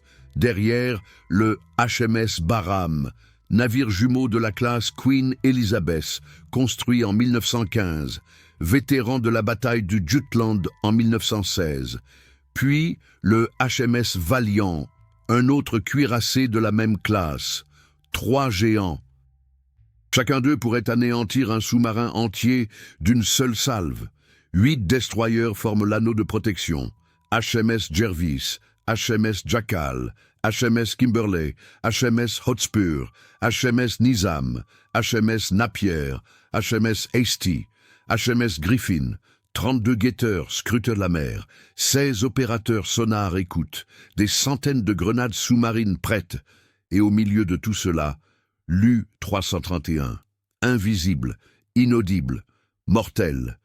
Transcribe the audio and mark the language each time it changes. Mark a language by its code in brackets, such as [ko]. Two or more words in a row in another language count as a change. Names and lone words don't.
[fr] Derrière, le HMS Barham, navire jumeau de la classe Queen Elizabeth, construit en 1915, vétéran de la bataille du Jutland en 1916. Puis le HMS Valiant, un autre cuirassé de la même classe. 3 géants. Chacun d'eux pourrait anéantir un sous-marin entier d'une seule salve. 8 destroyers forment l'anneau de protection. HMS Jervis, HMS Jackal, HMS Kimberley, HMS Hotspur, HMS Nizam, HMS Napier, HMS Hasty, HMS Griffin, 32 guetteurs scrutent la mer, 16 opérateurs sonars écoutent, des centaines de grenades sous-marines prêtes, et au milieu de tout cela, l'U-331, invisible, inaudible, mortel.